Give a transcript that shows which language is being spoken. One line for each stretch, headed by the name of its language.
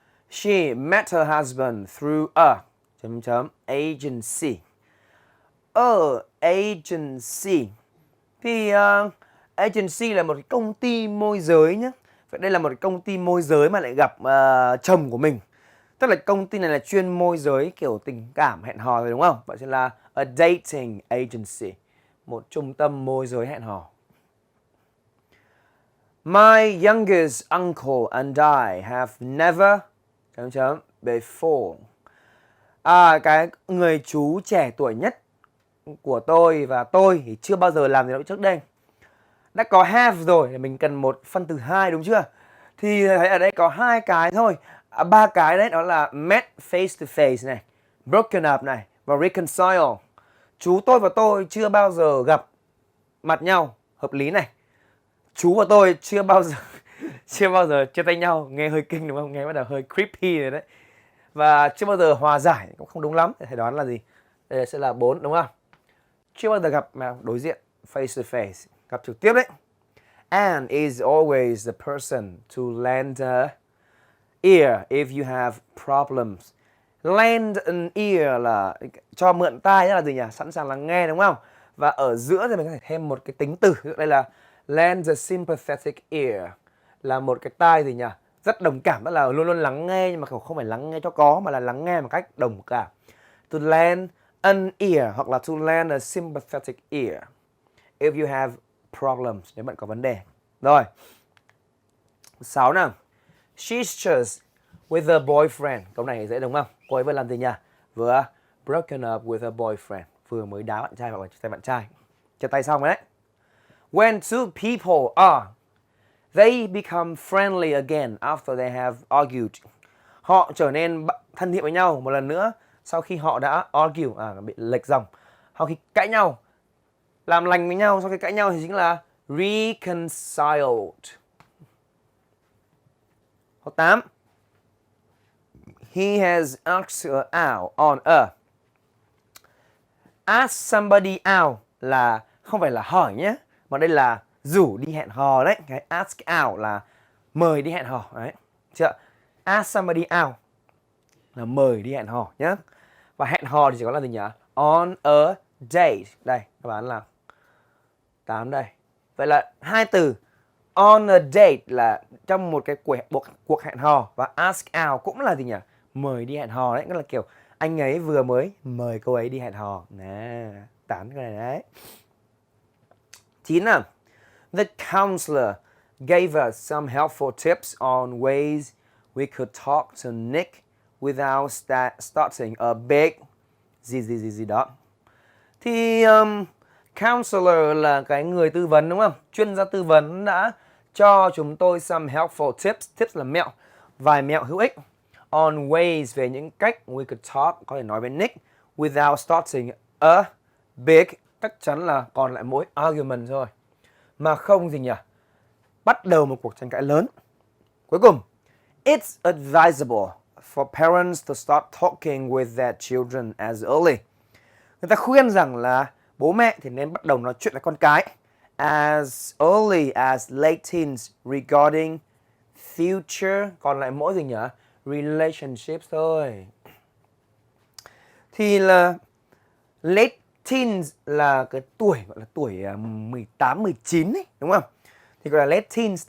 English: She met her husband through a agency. Agency.
Vietnamese: Thì agency là một cái công ty môi giới nhé. Vậy đây là một cái công ty môi giới mà lại gặp chồng của mình. Tức là công ty này là chuyên môi giới kiểu tình cảm hẹn hò rồi đúng không? Vậy sẽ là a dating agency. Một trung tâm môi giới hẹn hò.
English: My youngest uncle and I have never before.
Vietnamese: Cái người chú trẻ tuổi nhất của tôi và tôi thì chưa bao giờ làm gì đó trước đây. Đã có have rồi thì mình cần một phân từ 2 đúng chưa? Thì thấy ở đây có 2 cái thôi. 3 cái đấy đó là met face to face này, broken up này và reconcile. Chú tôi và tôi chưa bao giờ gặp mặt nhau, hợp lý này. Chú và tôi chưa bao giờ chia tay nhau, nghe hơi kinh đúng không? Nghe bắt đầu hơi creepy rồi đấy. Và chưa bao giờ hòa giải cũng không đúng lắm. Thầy đoán là gì? Đây sẽ là 4 đúng không? Chưa bao giờ gặp mà đối diện face to face, gặp trực tiếp đấy.
English: And is always the person to lend a ear if you have problems.
Vietnamese: Lend an ear là cho mượn tai, là gì nhỉ? Sẵn sàng lắng nghe đúng không? Và ở giữa thì mình có thể thêm một cái tính từ. Đây là lend a sympathetic ear, là một cái tai gì nhỉ? Rất đồng cảm, tức là luôn luôn lắng nghe nhưng mà không phải lắng nghe cho có mà là lắng nghe một cách đồng cảm.
English: To lend an ear
Vietnamese: hoặc là
English: to lend a sympathetic ear if you have problems,
Vietnamese: nếu bạn có vấn đề. Rồi. 6 nào.
English: She's just with a boyfriend.
Vietnamese: Câu này dễ đúng không? Cô ấy vừa làm gì nhỉ?
English: Vừa broken up with a boyfriend.
Vietnamese: Vừa mới đá bạn trai hoặc là chia tay bạn trai. Chia tay xong đấy.
English: When two people are, they become friendly again after they have argued.
Vietnamese: Họ trở nên thân thiện với nhau một lần nữa sau khi họ đã argue, bị lệch dòng. Sau khi cãi nhau, làm lành với nhau sau khi cãi nhau thì chính là reconciled. Câu 8.
English: He has asked her out on a.
Vietnamese: Ask somebody out là không phải là hỏi nhé, mà đây là rủ đi hẹn hò đấy. Cái ask out là mời đi hẹn hò đấy. Chưa? Ask somebody out là mời đi hẹn hò nhé. Và hẹn hò thì chỉ có là gì nhỉ? On a date. Đây, các bạn là 8 đây. Vậy là hai từ on a date là trong một cái cuộc hẹn hò, và ask out cũng là gì nhỉ? Mời đi hẹn hò đấy. Tức là kiểu anh ấy vừa mới mời cô ấy đi hẹn hò. Nè, 8 cái này đấy. 9 nào.
English: The counselor gave us some helpful tips on ways we could talk to Nick without starting a big
Vietnamese: gì đó. Thì counselor là cái người tư vấn đúng không? Chuyên gia tư vấn đã cho chúng tôi
English: some helpful tips.
Vietnamese: Tips là mẹo, vài mẹo hữu ích.
English: On ways,
Vietnamese: về những cách
English: we could talk,
Vietnamese: có thể nói với Nick,
English: without starting a big,
Vietnamese: chắc chắn là còn lại mỗi argument thôi, mà không gì nhỉ? Bắt đầu một cuộc tranh cãi lớn. Cuối cùng,
English: it's advisable for parents to start talking with their children as early.
Vietnamese: Người ta khuyên rằng là bố mẹ thì nên bắt đầu nói chuyện với con cái
English: as early as late teens regarding future,
Vietnamese: còn lại mỗi gì nhỉ? Relationships thôi. Thì là late teens là cái tuổi gọi là tuổi 18, 19 ấy, đúng không? Thì gọi là late teens.